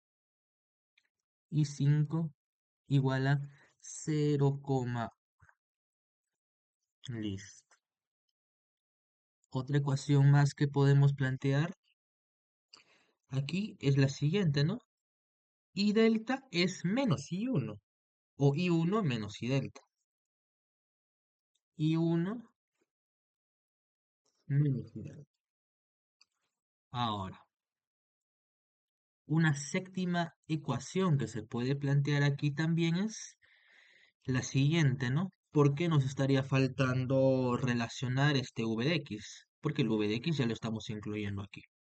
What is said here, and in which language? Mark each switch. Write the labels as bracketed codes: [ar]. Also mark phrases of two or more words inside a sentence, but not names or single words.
[es] I5 igual a 0,1. Listo. Otra ecuación más que podemos plantear aquí es la siguiente, ¿no? I delta es menos I1. O I1 menos I delta. I1 menos I delta. Ahora, una séptima ecuación que se puede plantear aquí también es la siguiente, ¿no? ¿Por qué nos estaría faltando relacionar este v de x? Porque el v de x ya lo estamos incluyendo aquí.